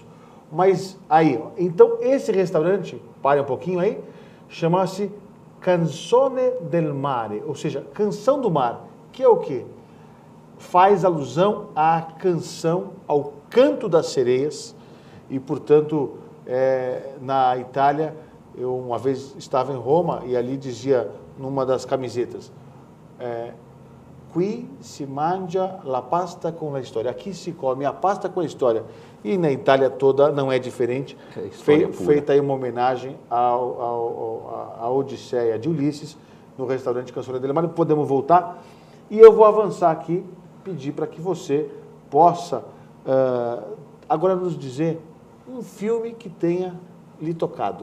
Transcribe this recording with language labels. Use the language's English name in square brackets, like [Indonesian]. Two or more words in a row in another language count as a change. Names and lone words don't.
[Portuguese] Mas aí, ó, então esse restaurante, pare um pouquinho aí, chama-se Canzone del Mare, ou seja, Canção do Mar, que é o quê? Faz alusão à canção, ao canto das sereias, e portanto, na Itália, eu uma vez estava em Roma e ali dizia numa das camisetas, [Italian] qui si mangia la pasta con la storia, [Portuguese] aqui se come a pasta com a história. E na Itália toda não é diferente, feita aí uma homenagem à Odisseia de Ulisses, no restaurante Canzone del Mare. Podemos voltar, e eu vou avançar aqui, pedir para que você possa agora nos dizer um filme que tenha lhe tocado.